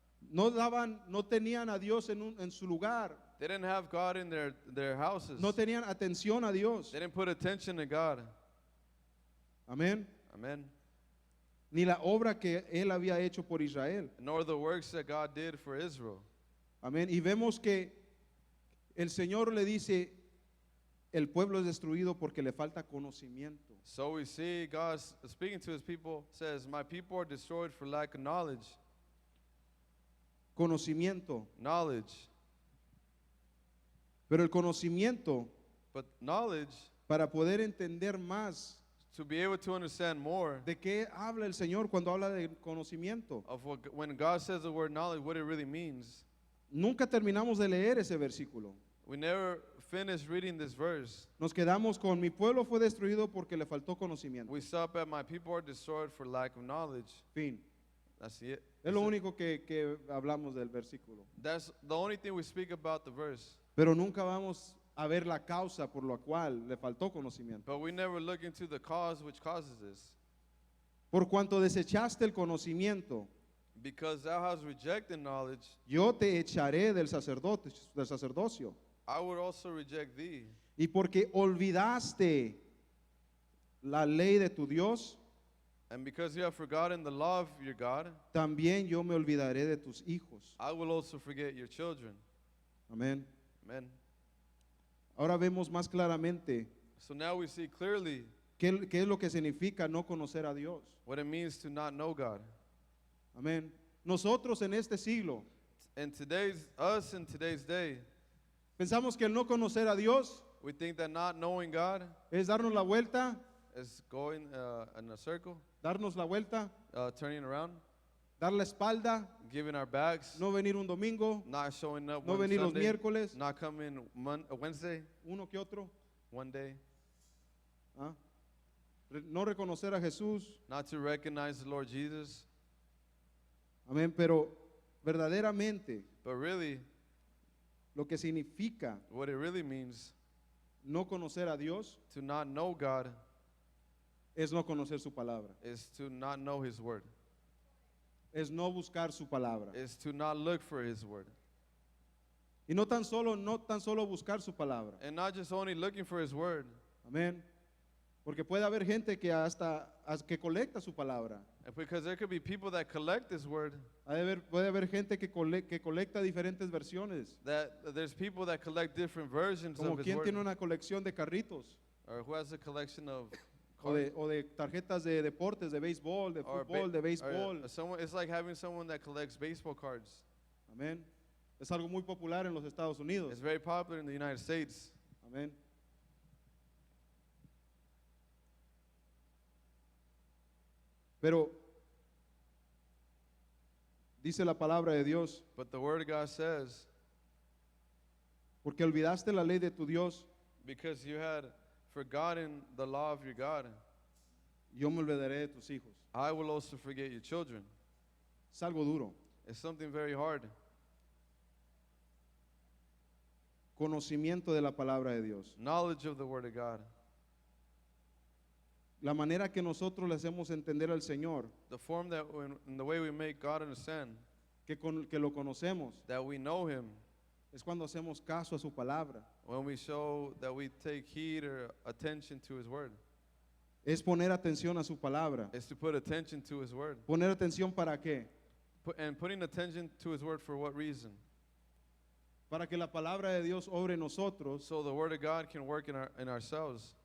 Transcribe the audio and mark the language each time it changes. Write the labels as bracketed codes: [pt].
[es] No tenían a Dios en su lugar. [en] They didn't have God in their houses. [es] No tenían atención a Dios. [en] They didn't put attention to God. [es] Amén. [en] Amen. [es] Ni la obra que él había hecho por Israel. [en] Nor the works that God did for Israel. [es] Amén. Y vemos que el Señor le dice, el pueblo es destruido porque le falta conocimiento. [en] So we see God speaking to his people, says, my people are destroyed for lack of knowledge. [es] Conocimiento. [en] Knowledge. [es] Pero el conocimiento, [en] But knowledge, [es] para poder entender más [en] to be able to understand more [es] de qué habla el Señor cuando habla de conocimiento. [en] of when God says the word knowledge, what it really means. [es] Nunca terminamos de leer ese versículo. [en] We never finish reading this verse. [es] Nos quedamos con mi pueblo fue destruido porque le faltó conocimiento. [en] We stop at my people are destroyed for lack of knowledge. [es] Fin. [en] That's it. [es] Es lo único que hablamos del versículo. [en] That's the only thing we speak about the verse. [es] Pero nunca vamos a ver la causa por la cual le faltó conocimiento. [en] But we never look into the cause which causes this. [es] Por cuanto desechaste el conocimiento, [en] Because thou hast rejected knowledge, [es] yo te echaré del sacerdocio. [en] I would also reject thee. [es] Y porque olvidaste la ley de tu Dios, [en] And because you have forgotten the law of your God, [es] también yo me olvidaré de tus hijos. [en] I will also forget your children. [es] Amén. [en] Amen. [es] Ahora vemos más claramente [en] So now we see clearly [es] qué es lo que significa no conocer a Dios. [en] what it means to not know God. [es] Amén. Nosotros en este siglo [en] And us in today's day, [es] pensamos que el no conocer a Dios [en] we think that not knowing God [es] es darnos la vuelta, [en] is going in a circle, [es] darnos la vuelta, [en] turning around, [es] dar la espalda, [en] giving our backs, [es] no venir un domingo, [en] not showing up [es] no [en] one [es] venir los [en] Sunday, [es] miércoles, [en] not coming Wednesday, [es] uno que otro, [en] one day, [es] ¿ah? No reconocer a Jesús. [en] not to recognize the Lord Jesus. [es] Amén, pero verdaderamente [en] But really, [es] lo que significa [en] what it really means [es] no conocer a Dios [en] to not know God [es] es no conocer su palabra, [en] is to not know His Word, [es] es no buscar su palabra. [en] is to not look for His Word. [es] Y no tan solo buscar su palabra. [en] And not just only looking for His Word, [es] Amén. Porque puede haber gente que que colecta su palabra. [en] because there could be people that collect His Word, [es] Puede haber gente que colecta diferentes versiones. [en] that there's people that collect different versions [es] Como [en] of His [es] quien [en] Word, [es] tiene una colección de carritos [en] or who has a collection of [es] o de tarjetas de deportes, de béisbol, de [en] or [es] fútbol, de béisbol. [en] someone. It's like having someone that collects baseball cards. [es] Amén. Es algo muy popular en los Estados Unidos. [en] It's very popular in the United States. [es] Amén. Pero dice la palabra de Dios, [en] But the Word of God says, [es] porque olvidaste la ley de tu Dios, [en] because you had forgotten the law of your God, [es] yo me olvidaré de tus hijos. [en] I will also forget your children. [es] Es algo duro. [en] It's something very hard. [es] Conocimiento de la palabra de Dios. [en] Knowledge of the Word of God. [es] La manera que nosotros le hacemos entender al Señor [en] The form that, in the way we make God understand [es] que lo conocemos [en] that we know Him, [es] es cuando hacemos caso a su palabra. [en] when we show that we take heed or attention to His Word, [es] Es poner atención a su palabra. [en] is to put attention to His Word. [es] ¿Poner atención para qué? [en] And putting attention to His Word for what reason? [es] Para que la palabra de Dios obre en nosotros [en] So the Word of God can work in ourselves.